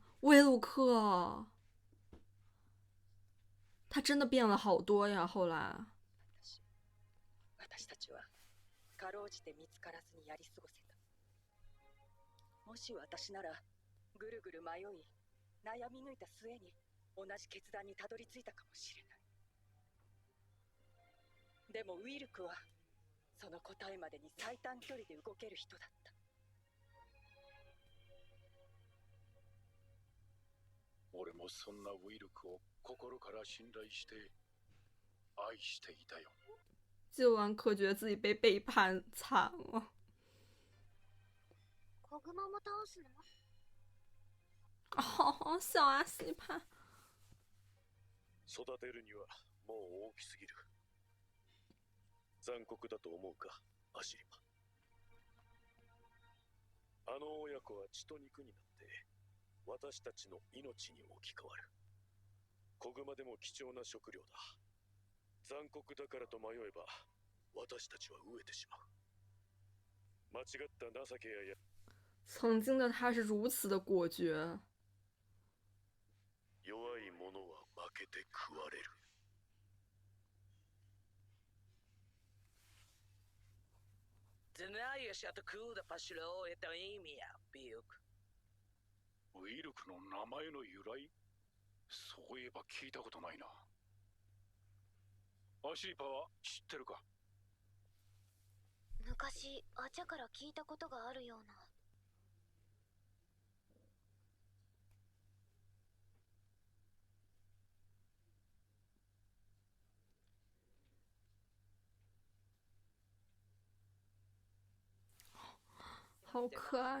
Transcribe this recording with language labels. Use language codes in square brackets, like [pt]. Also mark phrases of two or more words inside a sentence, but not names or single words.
[zh] 威鲁克，他真的变了好多呀！后来， [ja] 私たちはかろうじて見つからずにやり過ごせた。もし私ならぐるぐる迷い悩み抜いた末に同じ決断にたどり着いたかもしれない。でもウィルクはその答えまでに最短距離で動ける人だった。俺もそんなウィルクを心から信頼して愛していたよ。 [zh] 救完可觉得自己被背叛惨了。 [ja] 子熊も倒すの？ [zh] 哦，小阿西帕。 [ja] 育てるにはもう大きすぎる。残酷だと思うか、アシリパ。あの親子は血と肉になって私たちの命に置き換わる。子熊でも貴重な食料だ。残酷だからと迷えば私たちは飢えてしまう。間違った情けや [zh] 曾经的他是如此的果决。 [ja] 弱い者は負けて食われる。 [ru] Знаешь откуда пошло это имя, Билк? [ja] ウィルクの名前の由来？そういえば聞いたことないな。アシリパは知ってるか？昔アチャから聞いたことがあるような。 [zh] 好可愛。